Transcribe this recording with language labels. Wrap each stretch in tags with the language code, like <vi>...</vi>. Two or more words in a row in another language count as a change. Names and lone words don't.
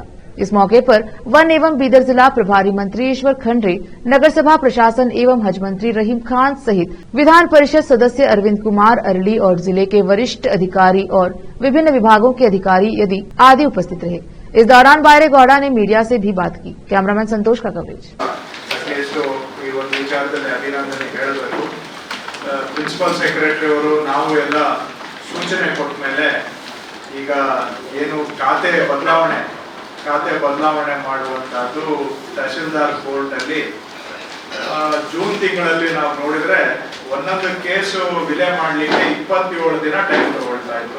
<hi>इस मौके पर वन एवं बीदर जिला प्रभारी मंत्री ईश्वर खंडरे, नगर सभा प्रशासन एवं हज मंत्री रहीम खान सहित विधान परिषद सदस्य अरविंद कुमार अरली और जिले के वरिष्ठ अधिकारी और विभिन्न विभागों के अधिकारी आदि उपस्थित रहे। इस दौरान बैरेगौड़ा ने मीडिया से भी बात की। कैमरामैन संतोष का कवरेज।</hi> <en>principal secretary</en> <kn>सूचನೆ ಕೊಟ್ಟ ಮೇಲೆ ಈಗ ಏನು ಖಾತೆ ಬದಲಾವಣೆ ಮಾಡುವಂತದ್ದು ತಹಶೀಲ್ದಾರ್ ಕೋರ್ಟ್ ಅಲ್ಲಿ ಜೂನ್ ತಿಂಗಳಲ್ಲಿ ನಾವು ನೋಡಿದ್ರೆ ಒಂದೊಂದು ಕೇಸು ವಿಲೆ ಮಾಡಲಿಕ್ಕೆ 27 ದಿನ ಟೈಮ್ ತಗೊಳ್ತಾ ಇತ್ತು.</kn>